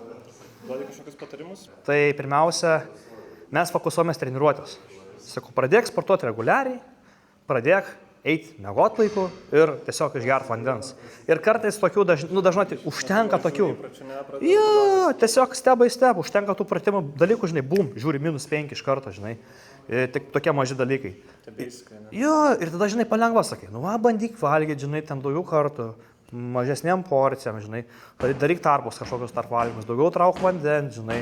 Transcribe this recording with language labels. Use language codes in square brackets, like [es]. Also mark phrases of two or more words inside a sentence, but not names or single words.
[lt] Duodi kažkokius patarimus? Tai pirmiausia, mes fokusuomės treniruotės. Sakau, pradėk sportuoti reguliariai, pradėk eiti miegot laiku ir tiesiog išgert vandens. Ir kartais tokių, dažnai užtenka tokių. Jo, tiesiog [en] step by step, [lt] užtenka tų pratimų dalykų, žinai, bum, žiūri -5 iš karto, žinai. Tik tokie maži dalykai. Jo, ir tada, žinai, palengva sakai, nu va, bandyk valgyti, žinai, ten daugiau kartų, mažesniam porcijam, žinai, daryk tarpus kažkokius tarp valgymus, daugiau trauk vandens, žinai.